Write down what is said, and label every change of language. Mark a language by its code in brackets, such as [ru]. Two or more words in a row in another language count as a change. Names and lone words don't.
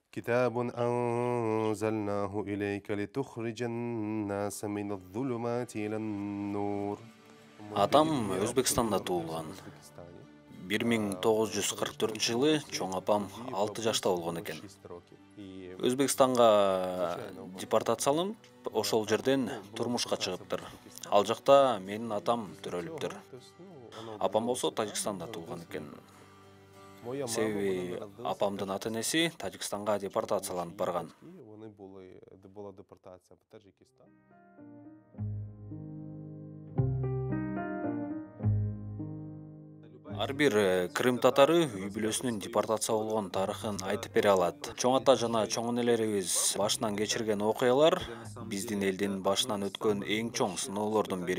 [ar] كتاب أنزلناه إليك لتخرج الناس من الظلمات إلى النور. [ky] Атам Өзбекстанда туулган. 1944 жылы чоң апам 6 жашта болгон экен. Өзбекстанга депортацияланып, ошол жерден турмушка чыгыптыр. Ал жакта менин атам төрөлүптүр. Апам болсо Тажикстанда туулган экен. Себеби апамдын ата-энеси Тажикстанга депортацияланып барган. [uk] Була депортація в Таджикистан. [ky] Ар бир Крым татары үй бүлөсүнүн депортация болгон тарыхын айтып бере алат. Чоң ата жана чоң энелерибиз башынан кечирген окуялар биздин элдин башынан өткөн эң чоң сыноолордун бири.